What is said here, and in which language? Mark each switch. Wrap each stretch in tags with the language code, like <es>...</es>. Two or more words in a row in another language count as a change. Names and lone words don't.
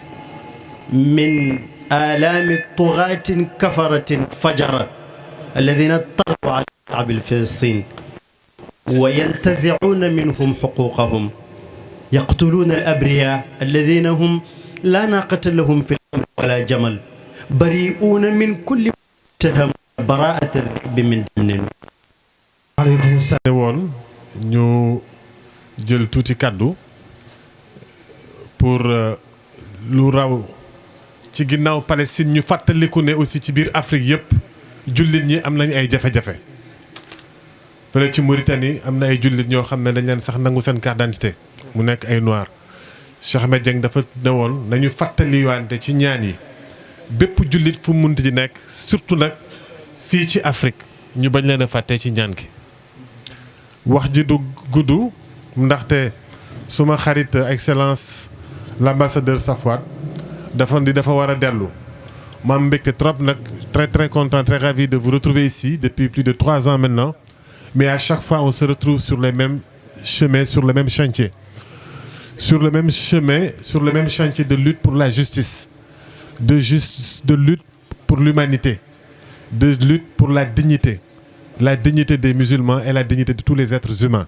<ar>من آلام الطغاة كفرة فجرة الذين طغوا على الشعب الفلسطيني وينتزعون منهم حقوقهم، يقتلون الأبرياء الذين هم لا ناقة لهم في الأمر ولا جمل، بريئون من كل متهم براءة الذئب من دم. عليكم السلام.</ar> <wo>woon ñu jël tuuti kaddu pour lu raw ci ginnaaw Palestine ñu fàttaliku ne aussi ci biir Afrique yëpp jullit ñi am nañ ay jafe-jafe. fële ci Mauritanie am na ay jullit ñoo xam ne dañ leen sax nangu seen</wo> <fr>carte d'identité</fr> <wo>mu nekk ay noir. Cheikh Ahmed Dieng dafa ne woon nañu fàttaliwante ci ñaan yi bépp jullit fu mu munti di nekk surtout nag fii ci Afrique ñu bañ leen a fàtte ci ñaan gi. wax ji du gudd ndaxte suma xarit</wo> <fr>excellence l'ambassadeur Safwat</fr> <wo>dafa war a dellu ma am mbégte trop nag</wo> <fr>très content, très ravi de vous retrouver ici depuis plus de 3 ans maintenant, mais à chaque fois on se retrouve sur les mêmes chemins, sur le même chantier. Sur le même chemin, sur le même chantier de lutte pour la justice, de lutte pour l'humanité, de lutte pour la dignité des musulmans et la dignité de tous les êtres humains.</fr>